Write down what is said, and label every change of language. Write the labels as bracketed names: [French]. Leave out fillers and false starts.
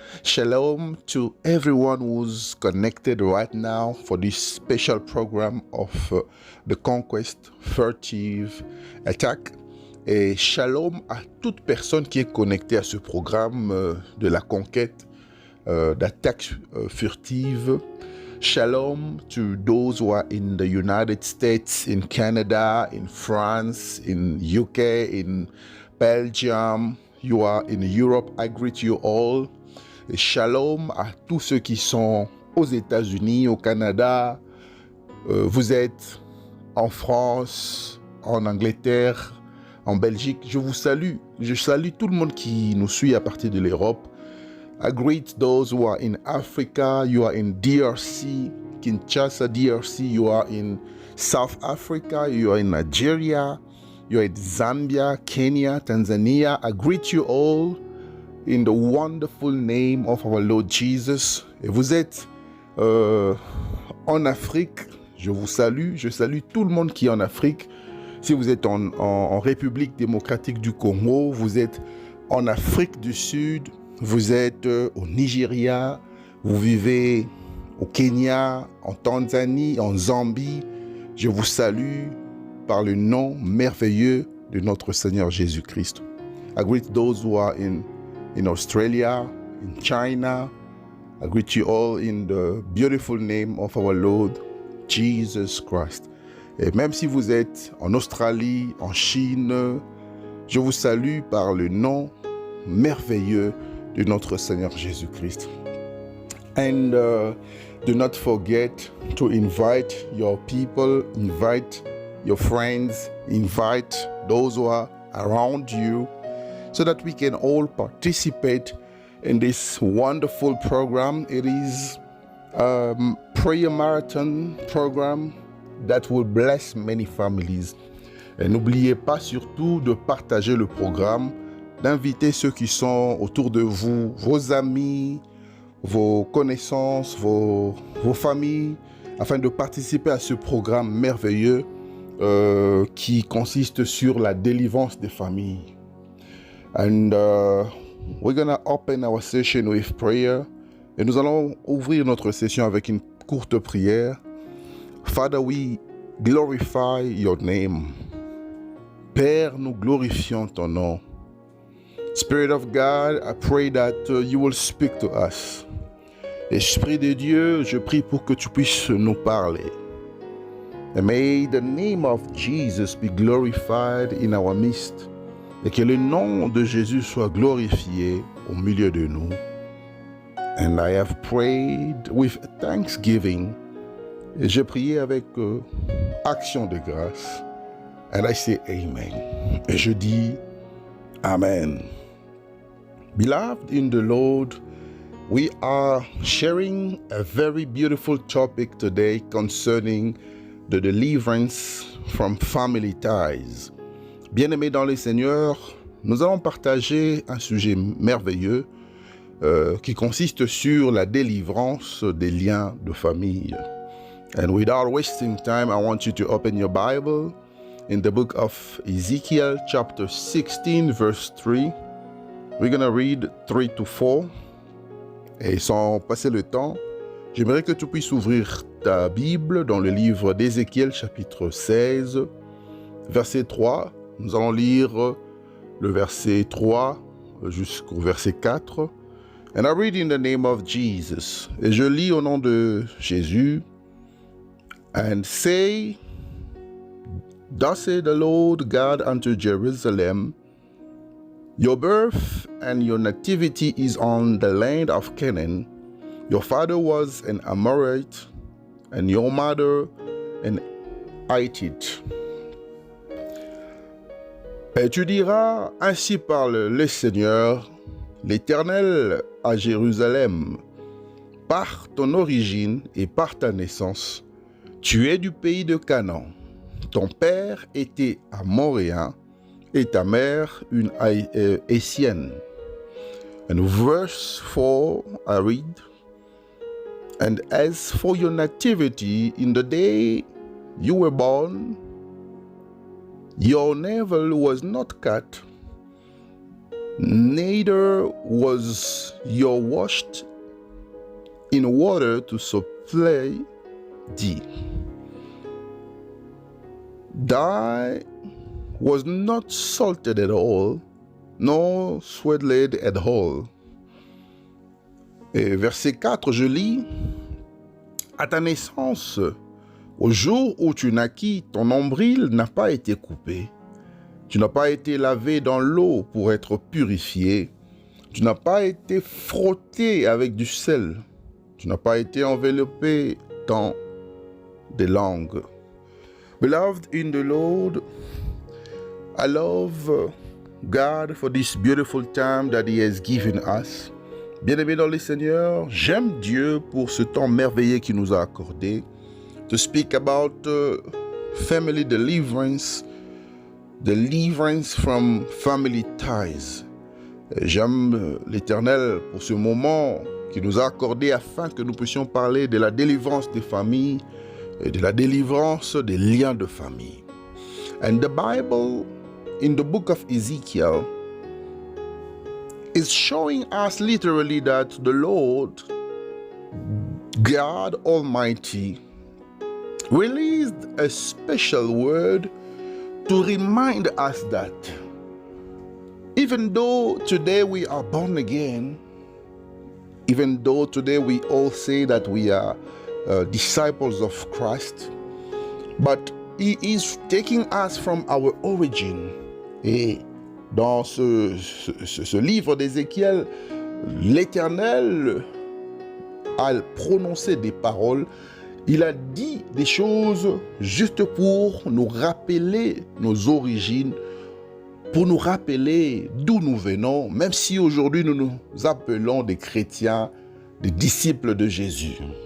[English] Shalom to everyone who's connected right now for this special program of the Conquest Furtive Attack. [French] Et shalom à toute personne qui est connectée à ce programme de la conquête d'attaque furtive. [English] Shalom to those who are in the United States, in Canada, in France, in UK, in Belgium. You are in Europe. I greet you all. [French] Et shalom à tous ceux qui sont aux États-Unis, au Canada. Vous êtes en France, en Angleterre, en Belgique. Je vous salue. Je salue tout le monde qui nous suit à partir de l'Europe. [English] I greet those who are in Africa, you are in DRC, Kinshasa, DRC, you are in South Africa, you are in Nigeria, you are in Zambia, Kenya, Tanzania. I greet you all in the wonderful name of our Lord Jesus. [French] Et vous êtes en Afrique, je vous salue, je salue tout le monde qui est en Afrique. Si vous êtes en République démocratique du Congo, vous êtes en Afrique du Sud, vous êtes au Nigeria, vous vivez au Kenya, en Tanzanie, en Zambie. Je vous salue par le nom merveilleux de notre Seigneur Jésus-Christ. [English] I greet those who are in Australia, in China. I greet you all in the beautiful name of our Lord Jesus Christ. [French] Et même si vous êtes en Australie, en Chine, je vous salue par le nom merveilleux de notre Seigneur Jésus-Christ. [English] And do not forget to invite your people, invite your friends, invite those who are around you so that we can all participate in this wonderful program. It is a prayer marathon program that will bless many families. [French] Et n'oubliez pas surtout de partager le programme, d'inviter ceux qui sont autour de vous, vos amis, vos connaissances, vos familles, afin de participer à ce programme merveilleux qui consiste sur la délivrance des familles. [English] And we're going to open our session with prayer. [French] Et nous allons ouvrir notre session avec une courte prière. [English] Father, we glorify your name. [French] Père, nous glorifions ton nom. [English] Spirit of God, I pray that you will speak to us. [French] Esprit de Dieu, je prie pour que tu puisses nous parler. [English] And may the name of Jesus be glorified in our midst. [French] Et que le nom de Jésus soit glorifié au milieu de nous. [English] And I have prayed with thanksgiving. [French] Et j'ai prié avec action de grâce. [English] And I say amen. [French] Et je dis amen. [English] Beloved in the Lord, we are sharing a very beautiful topic today concerning the deliverance from family ties. [French] Bien-aimés dans le Seigneur, nous allons partager un sujet merveilleux qui consiste sur la délivrance des liens de famille. [English] And without wasting time, I want you to open your Bible in the book of Ezekiel chapter 16 verse 3. We're going to read 3 to 4. [French] Et sans passer le temps, j'aimerais que tu puisses ouvrir ta Bible dans le livre d'Ézéchiel chapitre 16, verset 3. Nous allons lire le verset 3 jusqu'au verset 4. [English] And I read in the name of Jesus. [French] Et je lis au nom de Jésus. [English] And say, thus saith the Lord God unto Jerusalem, your birth and your nativity is on the land of Canaan. Your father was an Amorite, and your mother an Hittite. [French] Et tu diras, ainsi parle le Seigneur, l'Éternel à Jérusalem, par ton origine et par ta naissance, tu es du pays de Canaan. Ton père était amoréen et ta mère une Hissienne. [English] And verse 4, I read, And as for your nativity, in the day you were born, Your navel was not cut, neither was your washed in water to supply thee. Thy was not salted at all, nor sweated at all. [French] Et verset 4, je lis, à ta naissance, au jour où tu naquis, ton nombril n'a pas été coupé. Tu n'as pas été lavé dans l'eau pour être purifié. Tu n'as pas été frotté avec du sel. Tu n'as pas été enveloppé dans des langues. [English] Beloved in the Lord, I love God for this beautiful time that He has given us. [French] Bien-aimés dans le Seigneur, j'aime Dieu pour ce temps merveilleux qu'il nous a accordé. [English] To speak about family deliverance from family ties. [French] J'aime l'Éternel pour ce moment qu'il nous a accordé afin que nous puissions parler de la délivrance des familles et de la délivrance des liens de famille. [English] And the Bible, in the book of Ezekiel, is showing us literally that the Lord, God Almighty, released a special word to remind us that even though today we are born again, even though today we all say that we are disciples of Christ, but He is taking us from our origin. [French] Et dans ce livre d'Ézéchiel, l'Éternel a prononcé des paroles. Il a dit des choses juste pour nous rappeler nos origines, pour nous rappeler d'où nous venons, même si aujourd'hui nous nous appelons des chrétiens, des disciples de Jésus.